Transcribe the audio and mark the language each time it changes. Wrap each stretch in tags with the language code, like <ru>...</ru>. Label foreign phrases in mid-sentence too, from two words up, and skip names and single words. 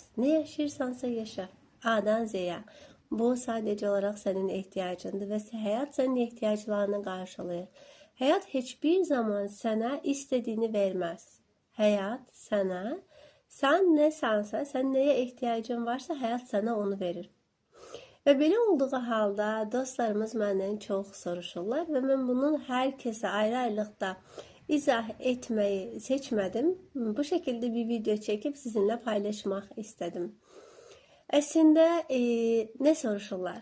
<az>Ne yaşayırsansa yaşa.</az> <tr>A'dan Z'ye. Bu sadece olarak senin ihtiyacındır ve hayat senin ihtiyaçlarını karşılıyor. Hayat hiçbir zaman sana istediğini vermez. Hayat sana, sen ne sansa, sen neye ihtiyacın varsa hayat sana onu verir.</tr> <az>Və belə olduğu halda dostlarımız məndən çox soruşurlar və mən bunun hər kəsə ayrı-ayrılıqda izah etməyi seçmədim. Bu şəkildə bir video çəkib sizinlə paylaşmaq istədim. Əslində nə soruşurlar?</az>